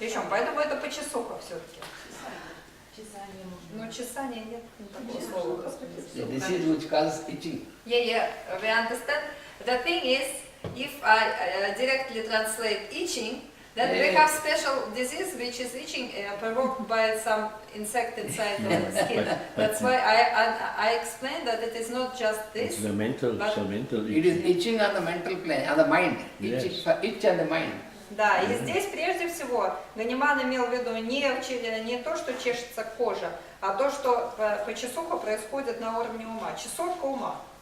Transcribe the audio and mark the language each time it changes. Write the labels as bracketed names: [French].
[Russian] Поэтому это почесуха все-таки. Ну, чесание нет такого слова. [English] The disease which causes itching. Yeah, we understand. The thing is, if I directly translate itching, then we have special disease which is itching provoked by some insect inside the skin. That's why I explained that it is not just this. It's the mental, but It is itching on the mental plane, on the mind. Yes. Itch on the mind. [Russian] Да, и здесь прежде всего Ганиман имел в виду не то, что чешется кожа, а то, что почесуха происходит на уровне ума, чесотка ума.